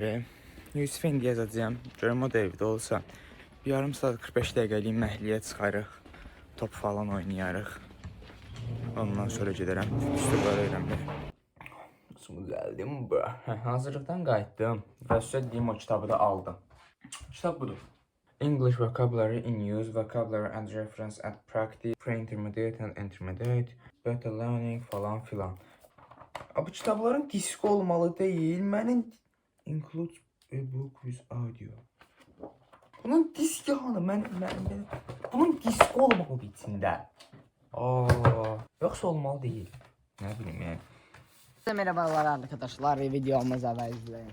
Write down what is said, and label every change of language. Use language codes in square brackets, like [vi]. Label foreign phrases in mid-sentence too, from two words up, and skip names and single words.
[az] Yusuf'a indi yazacağım, görüm o da evdə olsa. Bir yarım saat 45 dəqiqəlik məhliyə çıxarıq, top falan oynayarıq. Ondan sonra gedərəm, üstüqları öyrənmək. Nasıl gəldim bu? Hazırlıqdan qayıtdım və sizə deyim, o kitabı da aldım. Kitab budur. [en] English vocabulary in use, vocabulary and reference and practice, pre-intermediate and intermediate, better learning [tr] falan filan. [az] Bu kitabların diski olmalı değil, mənim [en] includes a book with audio. [az] Bunun diski hanı? Bunun diski olmalı içində. [tr] Yoksa olmalı değil. Ne bileyim yani. Merhabalar arkadaşlar, videomuza da izleyin.